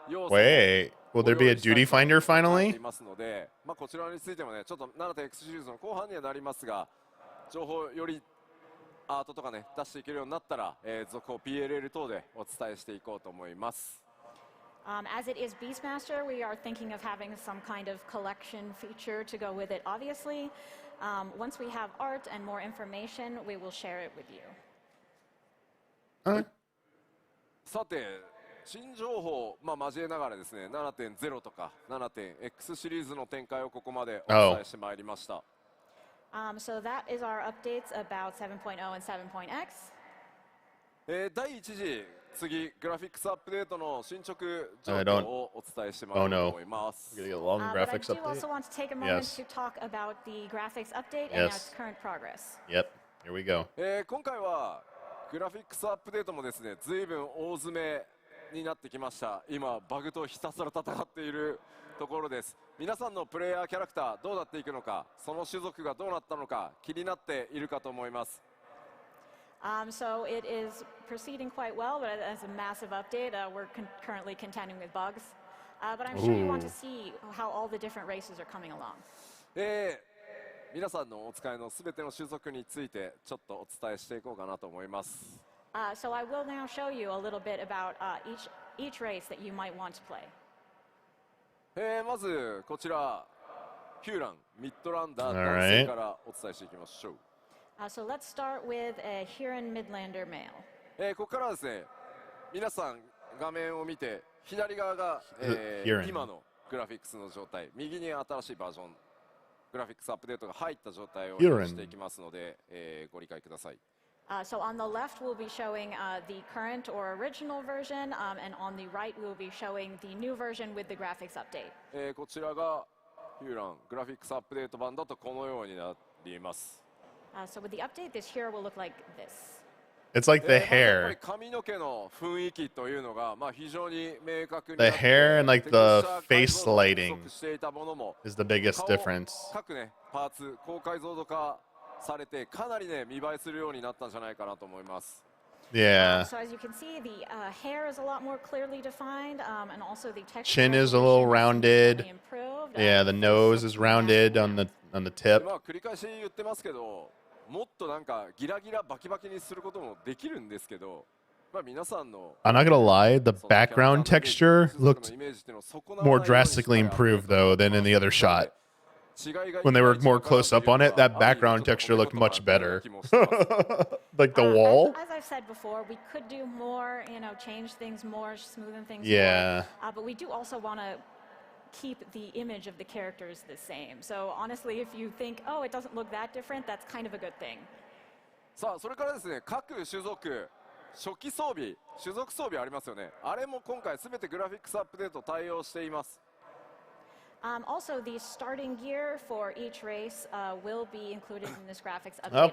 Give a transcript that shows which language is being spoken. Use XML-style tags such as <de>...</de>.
<en>Wait, will there be a duty finder finally?</en> <ja>まあこちらについてもね、ちょっと 7.x シリーズの後半にはなりますが、情報よりアートとかね出していけるようになったら、続報 PLL 等でお伝えしていこうと思います。</ja> <en>As it is Beastmaster, we are thinking of having some kind of collection feature to go with it, obviously. Once we have art and more information, we will share it with you.</en> <ja>さて、新情報、まあ、交えながらですね、7.0 とか 7.x シリーズの展開をここまでお伝えしてまいりました。</ja> <en>So that is our updates about 7.0 and 7.x.</en> <ja>第1次、次、グラフィックスアップデートの進捗状況をお伝えしてまいりたいと思います。</ja> <en>We're gonna get a long But I graphics update. also want to take a moment Yes. to talk about the graphics update and its current progress. Yep, here we go.</en> <ja>今回はグラフィックスアップデートもですね、随分大詰めになってきました。今バグとひたすら戦っているところです。皆さんのプレイヤーキャラクターどうなっていくのか、その種族がどうなったのか気になっているかと思います。</ja> <en>So it is proceeding quite well, but as a massive update, we're currently contending with bugs. But I'm sure you want to see how all the different races are coming along.</en> <ja>皆さんのお使いのすべての種族についてちょっとお伝えしていこうかなと思います。</ja> <en>So I will now show you a little bit about each race that you might want to play.</en> <ja>まずこちらヒューランミッドランダー男性からお伝えしていきましょう。</ja> <en>So let's start with a Huron Midlander male.</en> <ja>ここからはですね、皆さん画面を見て左側が、今のグラフィックスの状態、右に新しいバージョングラフィックスアップデートが入った状態を表していきますので、ご理解ください。</ja> <en>So on the left we'll be showing the current or original version, and on the right we'll be showing the new version with the graphics update.</en> <ja>こちらがヒューラングラフィックスアップデート版だとこのようになります。</ja> <en>So with the update, this hero will look like this. It's like the hair.</en> <ja>髪の毛の雰囲気というのが、まあ非常に明確に。</ja> <en>The hair and like the face lighting is the biggest difference.</en> <ja>各ねパーツ高解像度化されてかなりね見栄えするようになったんじゃないかなと思います。</ja> <en>Yeah. So as you can see, the hair is a lot more clearly defined, and also the texture. Chin is a little rounded. Yeah, the nose is rounded on the tip.</en> <ja>まあ繰り返し言ってますけど、もっとなんかギラギラバキバキにすることもできるんですけど、まあ皆さんの</ja> <en>I'm not gonna lie, the background texture looked more drastically improved though than in the other shot. When they were more close up on it, that background texture looked much better. Like the wall. As I've said before, we could do more, change things more, smoothen things Yeah. more. But we do also want to keep the image of the characters the same. So honestly, if you think, oh, it doesn't look that different, that's kind of a good thing.</en> <ja>さあ、それからですね、各種族、初期装備、種族装備ありますよね。あれも今回すべてグラフィックスアップデート対応しています。</ja> <en>Also, the starting gear for each race will be included in this graphics update.</en>